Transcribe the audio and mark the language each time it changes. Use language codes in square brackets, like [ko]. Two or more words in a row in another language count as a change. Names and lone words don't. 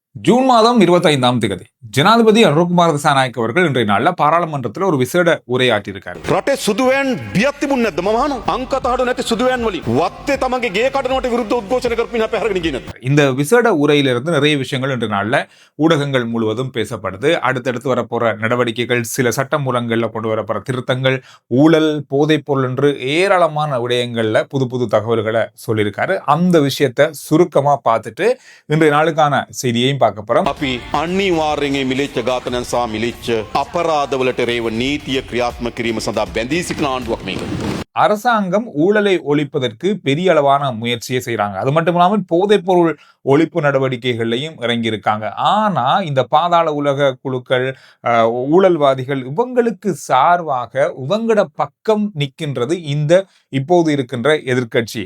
[ta] ஜூன் மாதம் 25ஆம் தேதி ஜனாதிபதி அனுரகுமார திசாநாயக்க அவர்கள் இன்றைய நாள்ல பாராளுமன்றத்தில் ஒரு விசேட உரையாற்றியிருக்காரு. [si] රටේ සුදුවෑන් බියක් තිබුණ නැද්ද මම අහනවා. අංකතහඩු නැති සුදුවෑන් වලින් වත්තේ තමන්ගේ ගේ කඩනවට විරුද්ධ උද්ඝෝෂණ කරපින අපේ අරගෙන ගියේ නැද්ද? [ta] இந்த விசேட உரையிலிருந்து நிறைய விஷயங்கள் இன்றைய நாள்ல ஊடகங்கள் முழுவதும் பேசப்படுது. அடுத்தடுத்து வரப்போற நடவடிக்கைகள், சில சட்ட மூலங்கள்ல கொண்டு வரப்போற திருத்தங்கள், ஊழல், போதைப் பொருள் என்று ஏராளமான விடயங்கள்ல புது புது தகவல்களை சொல்லியிருக்காரு. அந்த விஷயத்தை சுருக்கமா பார்த்துட்டு இன்றைய நாளுக்கான செய்தியையும் பார்க்க போறோம். [si] අපි අනිවාර්යෙන් මේ මිලිච්ච ඝාතනයන් සහ මිලිච්ච අපරාධවලට රේව නීතිය ක්‍රියාත්මක කිරීම සඳහා බැඳී සිටින ආණ්ඩුවක් මේක. [ta] அரசாங்கம் ஊழலை ஒழிப்பதற்கு பெரிய அளவான முயற்சியை செய்யறாங்க. அது மட்டும் இல்லாமல் போதைப் பொருள் ஒழிப்பு நடவடிக்கைகள்லையும் இறங்கி இருக்காங்க. ஆனா இந்த பாதாள உலக குழுக்கள், ஊழல்வாதிகள் இவங்களுக்கு சார்பாக இவங்கட பக்கம் நிற்கின்றது இந்த இப்போது இருக்கின்ற எதிர்க்கட்சி.